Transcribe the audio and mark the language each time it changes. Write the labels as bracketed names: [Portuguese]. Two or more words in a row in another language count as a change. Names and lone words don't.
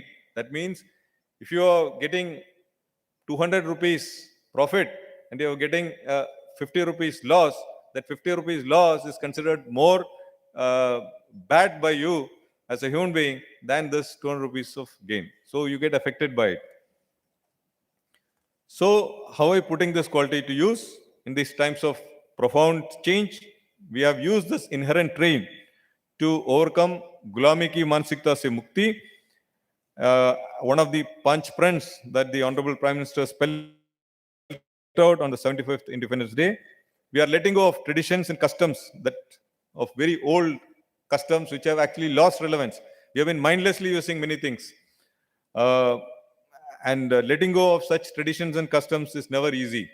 [English] That means if you are getting 200 rupees profit and you are getting 50 rupees loss, that 50 rupees loss is considered more bad by you as a human being than this 200 rupees of gain. So you get affected by it. So how are we putting this quality to use in these times of profound change? We have used this inherent trait to overcome [Hindi] गुलामी की मानसिकता से मुक्ति. [English] One of the punch prints that the Honorable Prime Minister spelled out on the 75th Independence Day. We are letting go of traditions and customs of very old customs which have actually lost relevance. We have been mindlessly using many things. And letting go of such traditions and customs is never easy.